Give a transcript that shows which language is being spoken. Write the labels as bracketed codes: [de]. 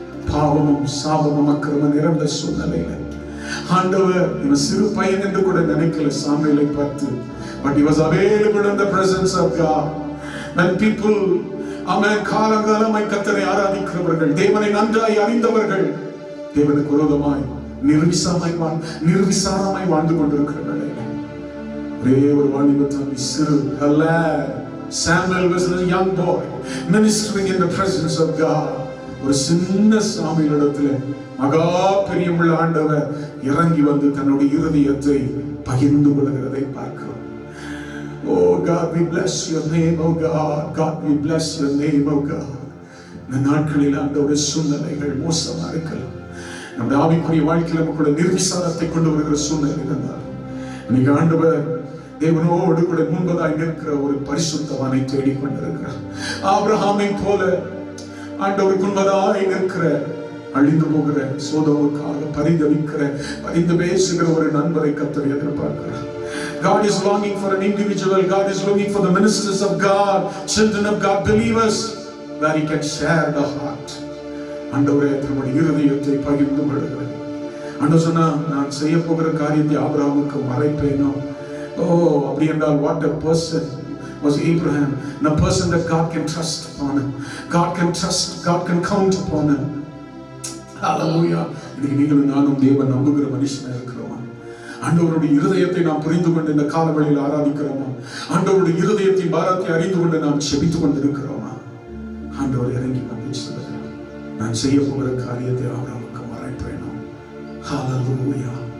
[ta] பாவமும் சாபமும் அக்கிரமம் நிறைந்த சூழ்நிலையில ஆண்டவர் இவன் சிறு பையன் என்று கூட நினைக்கல சாமுவேலை பார்த்து. [en] But he was available in the presence of God. When people, [ta] காலங்காலமாய் கர்த்தரை ஆராதிக்கிறவர்கள், தேவனை நன்றாய் அறிந்தவர்கள், தேவனுக்கு விரோதமாய் நிர்விசாரமாய் வாழ்ந்து கொண்டிருக்கிறார்கள். ஒரே ஒரு வாலிபத்தான் சிறு [en] Samuel was a young boy ministering in the presence of God. [ta] ஒரு சின்ன சாமுவேலிடத்துல மகா பிரியமுள்ள ஆண்டவர் இறங்கி வந்து தன்னுடைய இருதயத்தை பகிர்ந்து கொள்கிறதை பார்க்கிறோம். [en] Oh God, we bless your name, oh God. God, we bless your name, oh God. [ta] இந்த நாட்களில் ஆண்டவருடைய சூழ்நிலைகள் மோசமா இருக்கலாம். நம்முடைய ஆவிக்குரிய வாழ்க்கையில கூட நிர்விசாரத்தை கொண்டு வருகிற சூழ்நிலை இருந்தால் இன்னைக்கு ஆண்டவர் தேவனோடு கூட முன்பதாய் நிற்கிற ஒரு பரிசுத்தவானை தேடிக்கொண்டிருக்கிறார். ஆபிரகாமை போல ஆண்டவருக்கு முன்பதாய் நிற்கிற, அழிந்து போகிற சோதோமுக்காக பரிந்து பேசுகிற ஒரு நண்பரை கர்த்தர் எதிர்பார்க்கிறார். [en] God is longing for an individual. God is looking for the ministers of God, children of God, believers, where he can share the heart. [ta] ஆண்டவரே தம்முடைய இருதயத்தை பகிர்ந்து கொள்கிறேன். ஆண்டவர் சொன்னா, நான் செய்ய போகிற காரியத்தை ஆபிரகாமுக்கு மறைப்பேனோ? அப்படி என்றால் [en] what a person was Abraham, a person that God can trust upon him. God can trust, God can count upon him. Hallelujah. [ta] இன்னைக்கு நீங்களும் நானும் தேவன் நம்புகிற மனுஷனா இருக்கிறோமா? ஆண்டவருடைய இருதயத்தை நாம் புரிந்து கொண்டு இந்த காலவெளியில் ஆராதிக்கிறோமா? ஆண்டவருடைய இருதயத்தின் பாரத்தை அறிந்து கொண்டு நாம் செபித்துக் கொண்டிருக்கிறோமா? ஆண்டவர் இறங்கி வந்து சொல்லுகிறார், நான் செய்ய போகிற காரியத்தை ஆபிரகாமுக்கு மறைப்பேனோ? ஹல்லேலூயா.